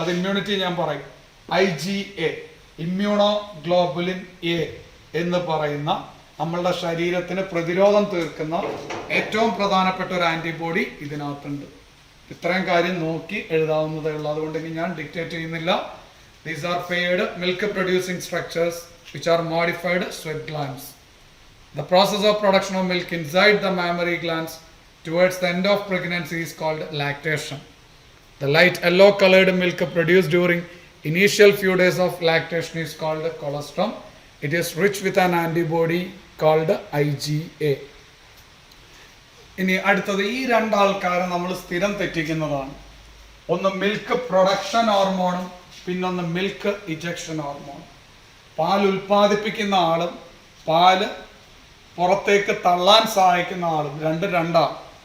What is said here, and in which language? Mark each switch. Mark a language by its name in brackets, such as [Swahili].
[Malayalam] അത് ഇമ്മ്യൂണിറ്റി ഞാൻ പറയും. IgA, ഇമ്മ്യൂണോഗ്ലോബുലിൻ A എന്ന് പറയുന്ന നമ്മളുടെ ശരീരത്തിന് പ്രതിരോധം തീർക്കുന്ന ഏറ്റവും പ്രധാനപ്പെട്ട ഒരു ആന്റിബോഡി ഇതിനകത്തുണ്ട്. ഇത്രയും കാര്യം നോക്കി എഴുതാവുന്നതേ ഉള്ളൂ. അതുകൊണ്ട് ഇനി ഞാൻ ഡിക്റ്റേറ്റ് ചെയ്യുന്നില്ല. [English] These are paired milk producing structures which are modified sweat glands. The process of production of milk inside the mammary glands towards the end of pregnancy is called lactation. The light yellow colored milk produced during initial few days of lactation is called colostrum. It is rich with an antibody called IgA. [Malayalam] ഇനി അടുത്തത് ഈ രണ്ടാൾക്കാരെ നമ്മൾ സ്ഥിരം തെറ്റിക്കുന്നതാണ്. ഒന്ന് milk production ഹോർമോണും പിന്നൊന്ന് milk ejection hormone. പാൽ ഉൽപ്പാദിപ്പിക്കുന്ന ആളും പാല് പുറത്തേക്ക് തള്ളാൻ സഹായിക്കുന്ന ആളും രണ്ടാണ്.